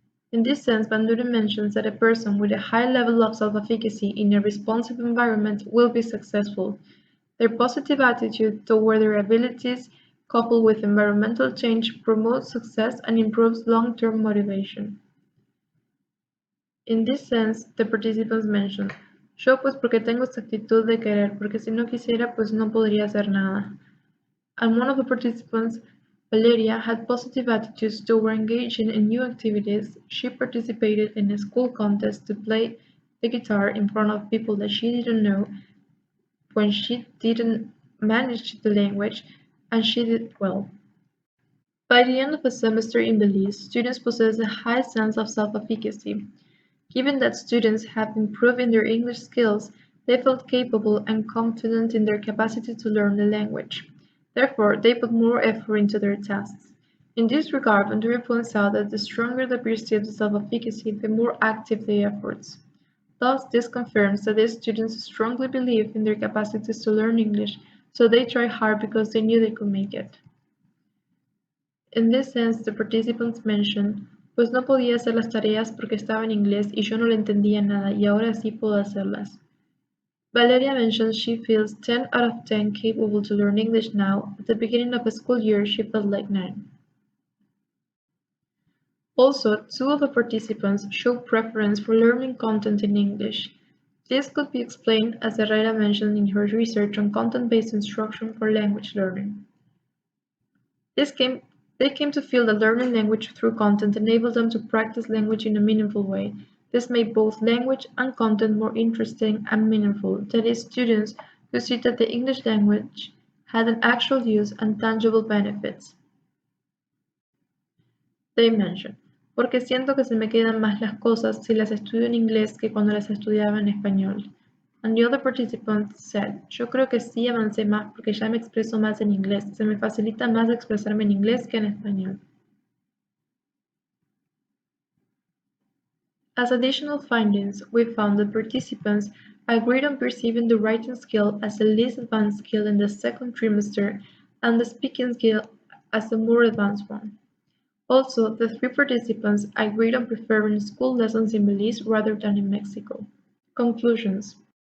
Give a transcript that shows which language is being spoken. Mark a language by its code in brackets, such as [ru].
[en] In this sense, Bandura mentions that a person with a high level of self-efficacy in a responsive environment will be successful. Their positive attitude toward their abilities, coupled with environmental change, promotes success and improves long-term motivation. In this sense, the participants mentioned, [es] yo pues porque tengo esta actitud de querer, porque si no quisiera pues no podría hacer nada. [en] And one of the participants, Valeria, had positive attitudes toward engaging in new activities. She participated in a school contest to play the guitar in front of people that she didn't know when she didn't manage the language, and she did well. By the end of the semester in Belize, students possess a high sense of self-efficacy. Given that students have improved in their English skills, they felt capable and confident in their capacity to learn the language. Therefore, they put more effort into their tasks. In this regard, Bandura points out that the stronger the perceived self-efficacy, the more active the efforts. Thus, this confirms that these students strongly believe in their capacities to learn English, so they try hard because they knew they could make it. In this sense, the participants mentioned, [es] pues no podía hacer las tareas porque estaba en inglés y yo no le entendía nada y ahora sí puedo hacerlas. [en] Valeria mentions she feels 10 out of 10 capable to learn English now. At the beginning of a school year, she felt like 9. Also, two of the participants showed preference for learning content in English. This could be explained, as Herrera mentioned in her research on content-based instruction for language learning. This came, they came to feel that learning language through content enabled them to practice language in a meaningful way. This made both language and content more interesting and meaningful. That is, students who see that the English language had an actual use and tangible benefits. They mention, [es] porque siento que se me quedan más las cosas si las estudio en inglés que cuando las estudiaba en español. [en] And the other participants said, [es] yo creo que sí avancé más porque ya me expreso más en inglés. Se me facilita más expresarme en inglés que en español. [en] As additional findings, we found that participants agreed on perceiving the writing skill as the least advanced skill in the second trimester and the speaking skill as the more advanced one. Also, the three participants agreed on preferring school lessons in Belize rather than in Mexico. Conclusions.